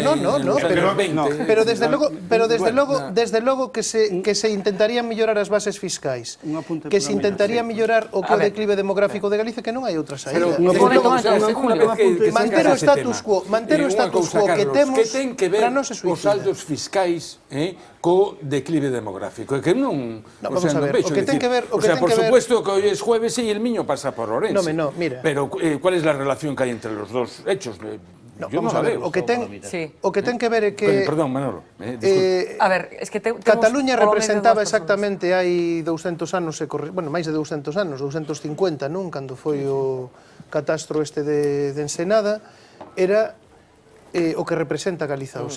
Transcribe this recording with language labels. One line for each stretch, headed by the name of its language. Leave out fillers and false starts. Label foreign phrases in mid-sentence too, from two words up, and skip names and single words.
Galician: Pero desde logo que se intentarían mellorar as bases fiscais, que se intentaría mellorar o que o declive demográfico de Galicia, que non hai outra saída. Manter o status quo que temos para non se suicida. Os saldos fiscais co declive demográfico. É que non... Vamos a ver, o que ten que ver...
Spanish: O sea, por supuesto que hoy es jueves y el niño pasa por Orense. No, mira. Pero, ¿cuál es la relación que hay entre los dos hechos? Yo no la veo.
Galician: O que ten que ver é que...
Spanish: Perdón, Manolo. A ver, es que...
Galician: Cataluña representaba exactamente hai 200 anos, bueno, máis de 200 anos, 250, non? Cando foi o catastro este de Ensenada, era o que representa Galiza hoxe.